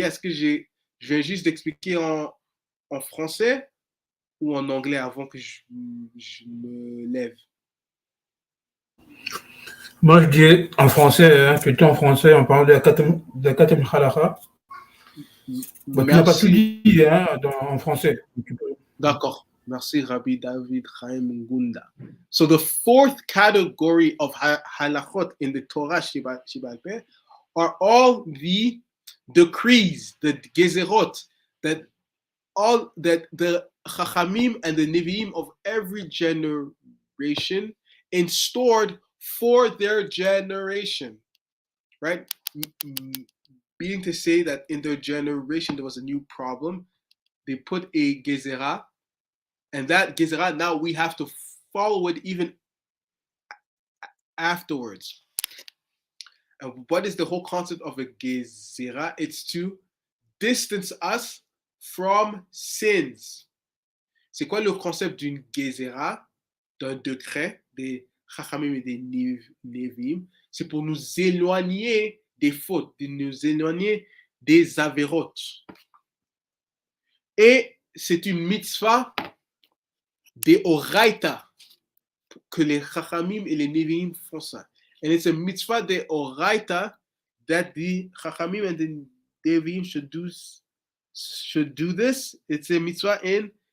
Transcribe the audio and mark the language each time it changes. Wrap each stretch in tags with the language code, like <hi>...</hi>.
<fr>Est-ce que je viens juste d'expliquer en français ou en anglais avant que je me lève? Moi, je dis en français, plutôt en français, on parle de la quatrième halakha. Bon, tu n'as pas tout dit en français. D'accord. Merci, Rabbi David Chaim Ngunda.</fr> <en>So the 4th category of halachot in the Torah Sheba'al Peh are all the decrees, the gezerot, that the chachamim and the nevi'im of every generation instaured for their generation, right? Meaning to say that in their generation there was a new problem. They put a gezerah, and that gezerah now we have to follow it even afterwards. And what is the whole concept of a gezerah? It's to distance us from sins.</en> <fr>C'est quoi le concept d'une gezerah, d'un décret des chachamim et des nevi'im? C'est pour nous éloigner des fautes, de nous éloigner des avérotes. Et c'est une mitzvah des oraita que les chachamim et les nevi'im font ça.</fr> <en>And it's a mitzvah des oraita that the chachamim and the nevi'im should do this. It's a mitzvah in</en>